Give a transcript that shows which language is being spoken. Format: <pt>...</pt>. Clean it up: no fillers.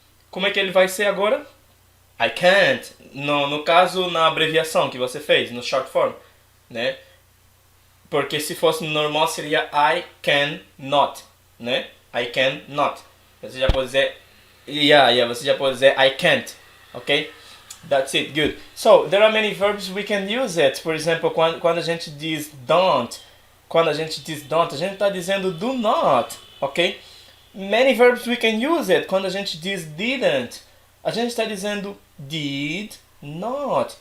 <pt>Como é que ele vai ser agora?</pt> <en>I can't.</en> <pt>No caso, na abreviação que você fez, no short form, né? Porque se fosse no normal seria</pt> <en>I can not,</en> <pt>né? I can not. Você já pode dizer você já pode dizer</pt> <en>I can't,</en> <pt>ok?</pt> <en>That's it, good. So, there are many verbs we can use it.</en> <pt>Por exemplo, quando a gente diz don't, a gente está dizendo do not, ok?</pt> <en>Many verbs we can use it.</en> <pt>Quando a gente diz didn't, a gente está dizendo did not.</pt>